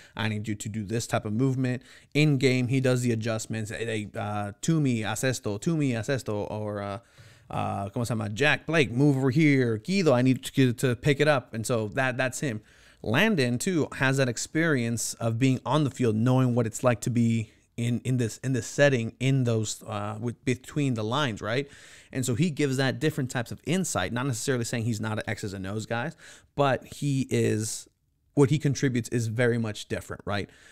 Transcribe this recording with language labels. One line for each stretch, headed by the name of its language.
English: I need you to do this type of movement. In game, he does the adjustments.
Spanish: Hey, Tumi, haz esto, or ¿cómo se llama?
English: Jack, Blake, move over here. Guido, I need to pick it up. And so that's him. Landon too has that experience of being on the field, knowing what it's like to be in this setting, in those between the lines, right? And so he gives that different types of insight, not necessarily saying he's not an X's and O's guy, but he is, what he contributes is very much different, right?